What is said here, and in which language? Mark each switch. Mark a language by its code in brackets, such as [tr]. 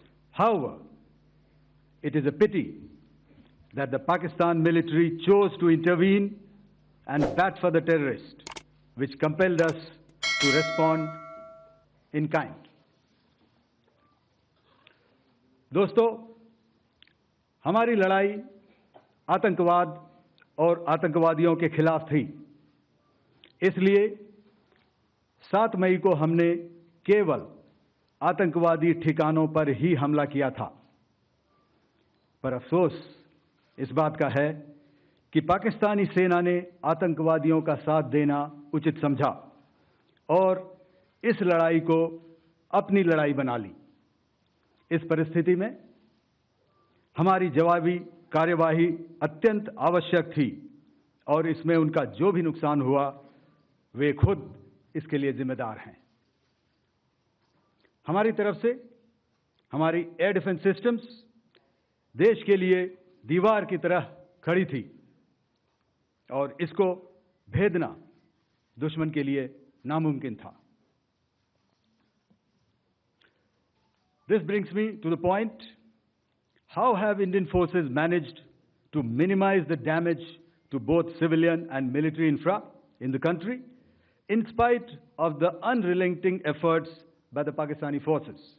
[en] However, it is a pity that the Pakistan military chose to intervene and bat for the terrorists, which compelled us to respond in kind. [hi] दोस्तों, हमारी लड़ाई आतंकवाद और आतंकवादियों के खिलाफ थी। इसलिए 7 मई को हमने केवल आतंकवादी ठिकानों पर ही हमला किया था। पर अफसोस इस बात का है कि पाकिस्तानी सेना ने आतंकवादियों का साथ देना उचित समझा और इस लड़ाई को अपनी लड़ाई बना ली। इस परिस्थिति में हमारी जवाबी कार्यवाही अत्यंत आवश्यक थी और इसमें उनका जो भी नुकसान हुआ वे खुद इसके लिए जिम्मेदार हैं। हमारी तरफ से हमारी एयर डिफेंस सिस्टम्स देश के लिए दीवार की तरह खड़ी थी और इसको भेदना दुश्मन के लिए नामुमकिन था। [en] This brings me to the point, how have Indian forces managed to minimize the damage to both civilian and military infra in the country, in spite of the unrelenting efforts by the Pakistani forces?